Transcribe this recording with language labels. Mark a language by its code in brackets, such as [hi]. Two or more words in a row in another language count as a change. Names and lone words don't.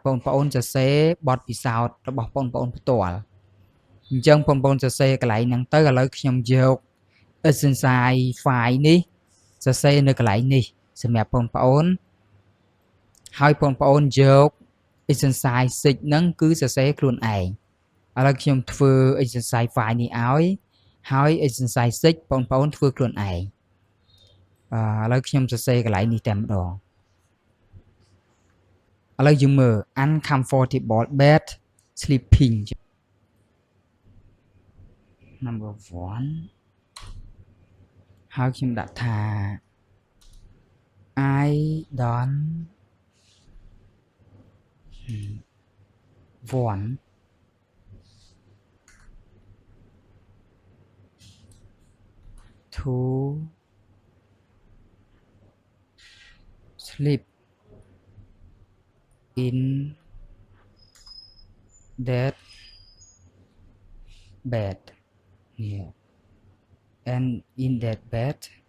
[km] បងប្អូនសរសេរបទពិសោធន៍របស់បងប្អូនផ្ទាល់អញ្ចឹងបងប្អូនសរសេរកន្លែងហ្នឹងទៅឥឡូវខ្ញុំយក [en] exercise file [km] នេះសរសេរនៅកន្លែងនេះសម្រាប់បងប្អូនហើយបងប្អូនយក exercise 6ហ្នឹងគឺសរសេរខ្លួនឯងឥឡូវខ្ញុំធ្វើ [en] exercise file [km] នេះឲ្យហើយ exercise 6បងប្អូនធ្វើខ្លួនឯងឥឡូវខ្ញុំសរសេរកន្លែងនេះតែម្ដង ឥឡូវយើងមើល [en] uncomfortable bed sleeping [km] number 1 ហើយខ្ញុំដាក់ថា [en] I don't want to sleep in that bed here and in that bed